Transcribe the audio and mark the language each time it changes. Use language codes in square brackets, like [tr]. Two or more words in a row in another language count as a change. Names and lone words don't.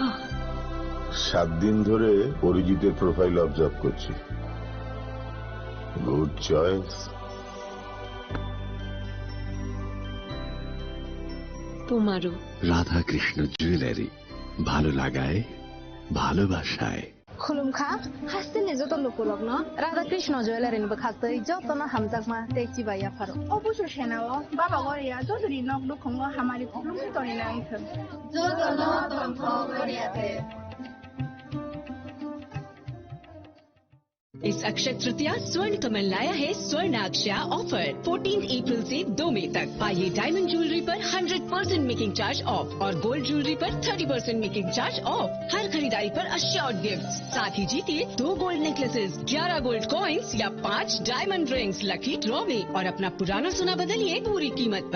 [bn] 7 দিন ধরে অরিজিতের [en] profile observe [bn] করছি। [en] good choice. [bn] তোমারও। রাধাকৃষ্ণ জুয়েলারি, ভালো লাগায় ভালোবাসায়। [brx] खुलुमखा हास्तिनि जत लुकुलग्न राधाकृष्ण ज्वेलारिनिबो खाक्तै जतन हामजाकमा तेची बाया फारो अबुसु सेनाओ बाबा गरिया जजरी नक दुखंगो हामारि खुलुमनि तनि नांथों जतन तंथ गरियाते। [hi] इस अक्षय तृतीया स्वर्ण कमल लाया है स्वर्णाक्षया ऑफर 14 अप्रैल से 2 मई तक। पाइए [en] diamond jewellery [hi] पर 100% [en] making charge off [hi] और [en] gold jewellery [hi] पर 30% [en] making charge off. [hi] हर खरीदारी पर [en] assured gift, [hi] साथ ही जीतिए 2 [en] gold necklaces, [hi] 11 [en] gold coins [hi] या 5 [en] diamond rings lucky draw [hi] में और अपना पुराना सोना बदलिए पूरी कीमत पर।